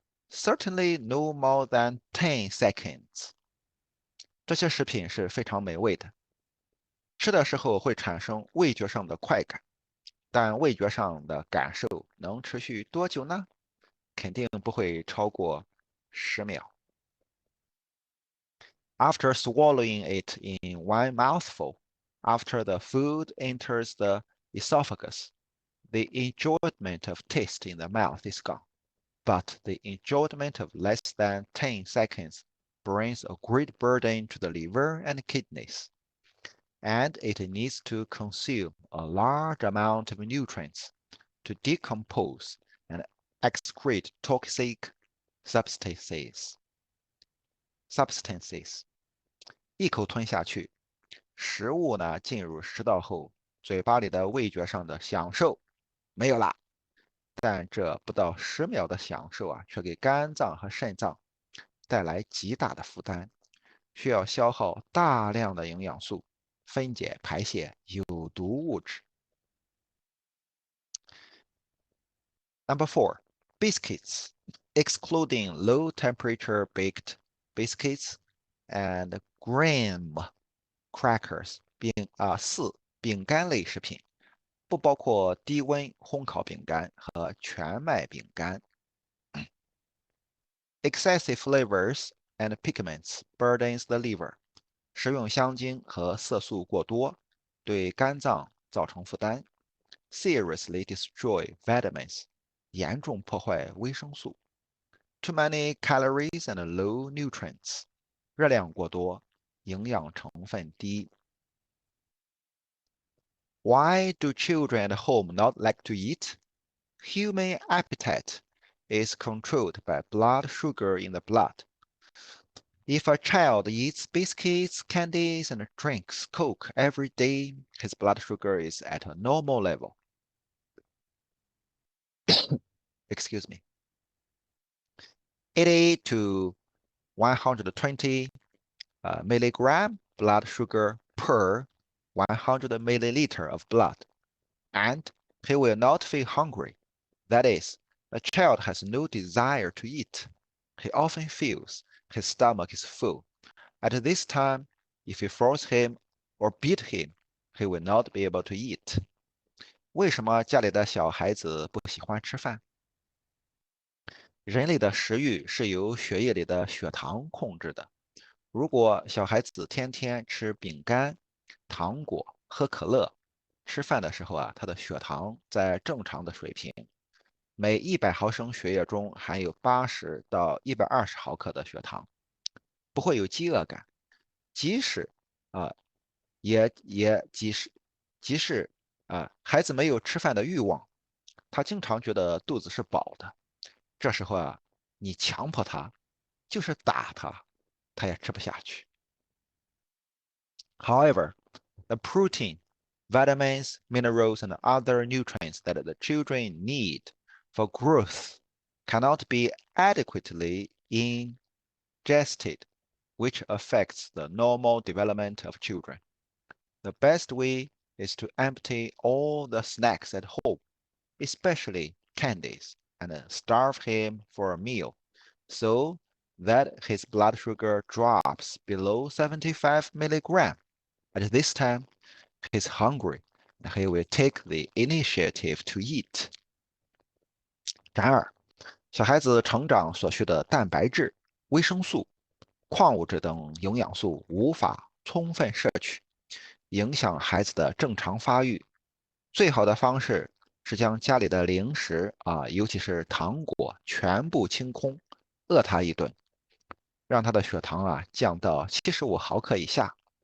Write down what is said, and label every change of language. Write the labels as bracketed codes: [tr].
[en] Certainly no more than 10 seconds. [zh] 这些食品是非常美味的，吃的时候会产生味觉上的快感，但味觉上的感受能持续多久呢？肯定不会超过10秒。 [en] After swallowing it in one mouthful, after the food enters the esophagus, the enjoyment of taste in the mouth is gone. But the enjoyment of less than 10 seconds brings a great burden to the liver and kidneys, and it needs to consume a large amount of nutrients to decompose and excrete toxic substances. [zh] 一口吞下去，食物呢进入食道后，嘴巴里的味觉上的享受没有啦。但这不到10秒的享受却给肝脏和肾脏带来极大的负担，需要消耗大量的营养素，分解排泄有毒物质。 [en] Number 4, biscuits, excluding low temperature baked biscuits and graham crackers. [zh] 4. 饼干类食品，不包括低温烘烤饼干和全麦饼干。 [en] Excessive flavors and pigments burdens the liver. [zh] 食用香精和色素过多，对肝脏造成负担。 [en] Seriously destroy vitamins. [zh] 严重破坏维生素。 [en] Too many calories and low nutrients. [zh] 热量过多，营养成分低。 [en] Why do children at home not like to eat? Human appetite is controlled by blood sugar in the blood. If a child eats biscuits, candies, and drinks Coke every day, his blood sugar is at a normal level. Excuse me. 80 to 120 milligram blood sugar per 100 milliliter of blood, and he will not feel hungry. That is, the child has no desire to eat. He often feels his stomach is full. At this time, if you force him or beat him, he will not be able to eat. [zh] 为什么家里的小孩子不喜欢吃饭？人类的食欲是由血液里的血糖控制的。如果小孩子天天吃饼干、糖果、喝可乐，吃饭的时候他的血糖在正常的水平，每100毫升血液中含有80到120毫克的血糖，不会有饥饿感。即使啊、即使孩子没有吃饭的欲望，他经常觉得肚子是饱的。这时候你强迫他，就是打他，他也吃不下去。 [en] However, The protein, vitamins, minerals, and other nutrients that the children need for growth cannot be adequately ingested, which affects the normal development of children. The best way is to empty all the snacks at home, especially candies, and starve him for a meal so that his blood sugar drops below 75 milligram. At this time, he's hungry and he will take the initiative to eat. [zh] 然而，小孩子成长所需的蛋白质、维生素、矿物质等营养素无法充分摄取，影响孩子的正常发育。最好的方式是将家里的零食尤其是糖果全部清空，饿他一顿，让他的血糖降到75毫克以下。